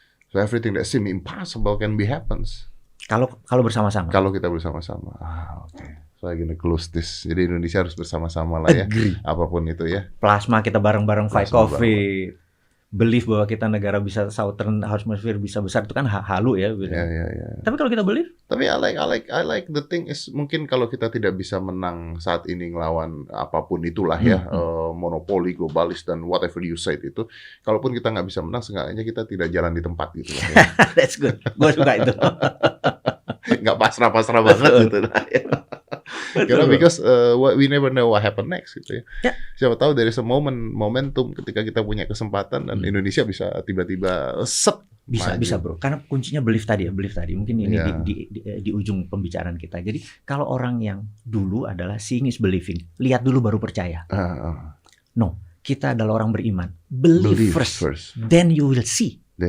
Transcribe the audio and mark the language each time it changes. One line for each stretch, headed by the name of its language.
English: So everything that seems impossible can be happens.
Indonesian: Kalau bersama-sama. Kalau kita bersama-sama. Oke.
English: So I'm gonna close this.
Indonesian: Jadi Indonesia harus bersama-sama lah ya. Apapun itu ya. Plasma kita bareng-bareng fight COVID. Belief bahwa kita negara bisa Southern Hemisphere bisa besar itu kan halu ya. Tapi kalau kita believe. Tapi
English: I like the thing is
Indonesian: mungkin kalau kita tidak bisa menang saat ini ngelawan apapun itulah ya, monopoli globalis dan
English: whatever you said
Indonesian: itu, kalaupun kita nggak bisa menang, seenggaknya kita tidak jalan di tempat gitu lah. Ya.
English: That's good.
Indonesian: Gue suka itu. Nggak pasrah-pasrah banget gitu. Karena
English: because we never know what happen next
Indonesian: gitu ya. Siapa tahu dari momentum ketika kita punya kesempatan dan Indonesia bisa tiba-tiba bisa bro. Karena kuncinya belief tadi. Mungkin ini di ujung pembicaraan kita. Jadi kalau orang yang dulu adalah
English: seeing is believing,
Indonesian: lihat dulu baru percaya. No, kita adalah orang beriman.
English: Believe first, then you will see.